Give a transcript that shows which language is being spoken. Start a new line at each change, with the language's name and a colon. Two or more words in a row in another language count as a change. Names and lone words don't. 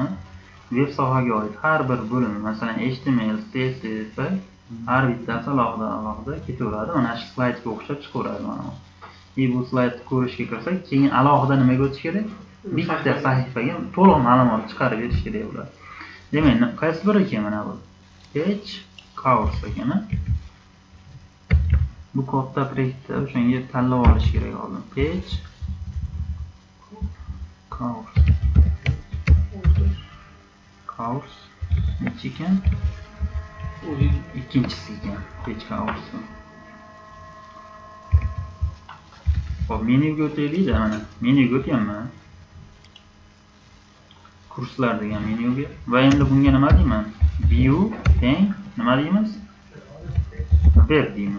Uzbek: Web sohaga oid har bir bo'lim, masalan HTML, CSS har bittasi alohida ketaveradi. Mana shu slaydga o'xshab chiqaveradi mana. Bu slaydni ko'rishga kirsak, keyin alohida nimaga o'tish kerak? Bitta sahifaga to'liq ma'lumot chiqarib berish kerak bo'ladi. Demak, qaysi biri ekan mana bu?
English: Page course ekan.
Uzbek: Bu kodda proyektda o'shanga tanlab olish kerak oldin.
English: Page course.
Uzbek: Course nechi ekan? Ikkinchisi ekan,
English: page course.
Uzbek: Hop, menyuga o'taylik-da mana. Menyuga o'tyapman. Kurslar degan menyuga. Va endi bunga nima deyman? View teng nima deymiz? Web deyman.